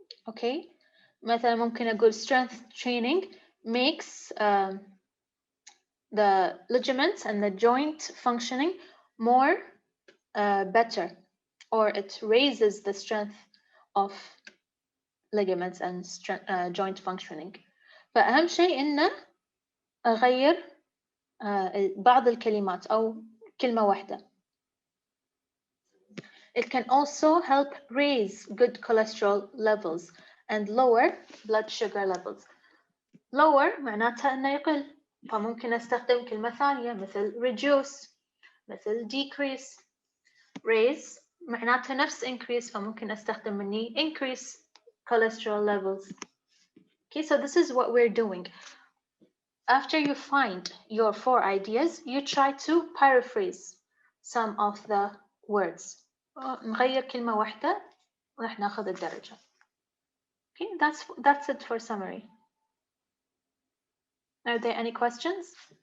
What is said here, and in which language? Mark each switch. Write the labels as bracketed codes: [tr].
[en] Okay. [ar] مثلا ممكن أقول [en] strength training makes the ligaments and the joint functioning more better, or it raises the strength of ligaments and joint functioning. [ar] فأهم شيء إنه أغير بعض الكلمات أو كلمة واحدة. [en] It can also help raise good cholesterol levels and lower blood sugar levels. Lower [ar] معناتها إنه يقل. فممكن أستخدم كلمة ثانية مثل [en] reduce [ar] مثل [en] decrease. Raise [ar] معناته نفس [en] increase [ar] فممكن أستخدم مني [en] increase cholesterol levels. Okay, so this is what we're doing. After you find your 4 ideas, you try to paraphrase some of the words. [ar] نغير كلمة واحدة ورح ناخذ الدرجة. [en] Okay, that's it for summary. Are there any questions?